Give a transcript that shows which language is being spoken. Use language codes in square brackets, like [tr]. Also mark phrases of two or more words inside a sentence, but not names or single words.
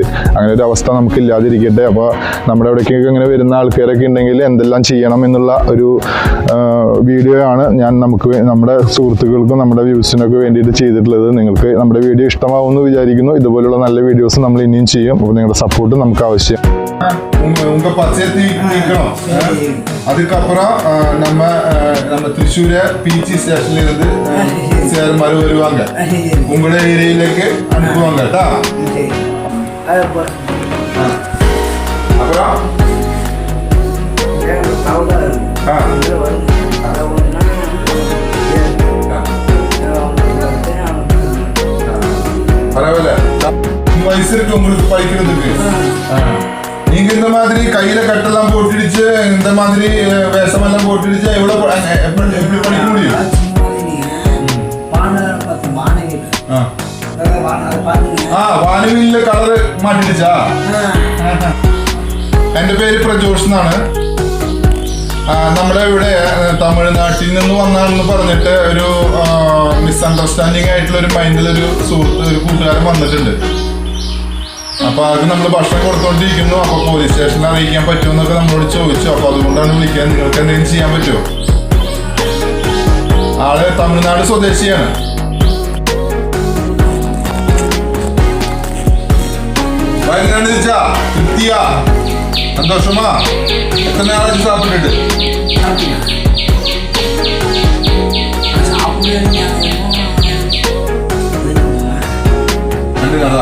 [ml] അങ്ങനെ ഒരു അവസ്ഥ നമുക്കില്ലാതിരിക്കട്ടെ. അപ്പോൾ നമ്മുടെ അവിടേക്കൊക്കെ ഇങ്ങനെ വരുന്ന ആൾക്കാരൊക്കെ ഉണ്ടെങ്കിൽ എന്തെല്ലാം ചെയ്യണം എന്നുള്ള ഒരു വീഡിയോ ആണ് ഞാൻ നമ്മുടെ സുഹൃത്തുക്കൾക്കും നമ്മുടെ വ്യൂസിനൊക്കെ വേണ്ടിയിട്ട് ചെയ്തിട്ടുള്ളത്. നിങ്ങൾക്ക് നമ്മുടെ വീഡിയോ ഇഷ്ടമാവുമെന്ന് വിചാരിക്കുന്നു. ഇതുപോലുള്ള നല്ല വീഡിയോസ് നമ്മൾ ഇനിയും ചെയ്യും. അപ്പോൾ നിങ്ങളുടെ സപ്പോർട്ട് നമുക്ക് ആവശ്യം. [ta] உங்க பச்சை நீக்கணும். அதுக்கப்புறம் நம்ம திருச்சூர பிசி ஸ்டேஷன்ல இருந்து சேர்மாறு வருவாங்க, உங்களோட ஏரியாவிലേക്ക് அனுப்புவாங்க கேட்டா. அப்புறம் பரவாயில்ல, வயசு இருக்கு உங்களுக்கு படிக்கிறதுக்கு. நீங்க இந்த மாதிரி கையில கட்டெல்லாம் போட்டுடுச்சு, இந்த மாதிரி வேஷமெல்லாம் போட்டுடுச்சு, எவ்வளவு எப்படி படிக்க முடியும்? [ml] വാനവില്ലിലെ കളറ് മാറ്റിടിച്ചാ. എന്റെ പേര് പ്രജോഷ് എന്നാണ്. നമ്മുടെ ഇവിടെ തമിഴ്നാട്ടിൽ നിന്ന് വന്നാണെന്ന് പറഞ്ഞിട്ട് ഒരു മിസ്അണ്ടർസ്റ്റാൻഡിങ് ആയിട്ടുള്ള ഒരു മൈൻഡിലൊരു ഒരു കൂട്ടുകാരൻ വന്നിട്ടുണ്ട്. അപ്പൊ അത് നമ്മൾ ഭക്ഷണം കൊടുത്തോണ്ടിരിക്കുന്നു. അപ്പൊ പോലീസ് സ്റ്റേഷനിൽ അറിയിക്കാൻ പറ്റുമെന്നൊക്കെ നമ്മളോട് ചോദിച്ചു. അപ്പൊ അതുകൊണ്ടാണ് വിളിക്കാൻ. നിങ്ങൾക്ക് എന്തെങ്കിലും ചെയ്യാൻ പറ്റുമോ? ആള് തമിഴ്നാട് സ്വദേശിയാണ്. [ta] திருப்தியா, சந்தோஷமா? எத்தனை நாளாச்சு சாப்பிட்டுட்டு? 2 நாளா?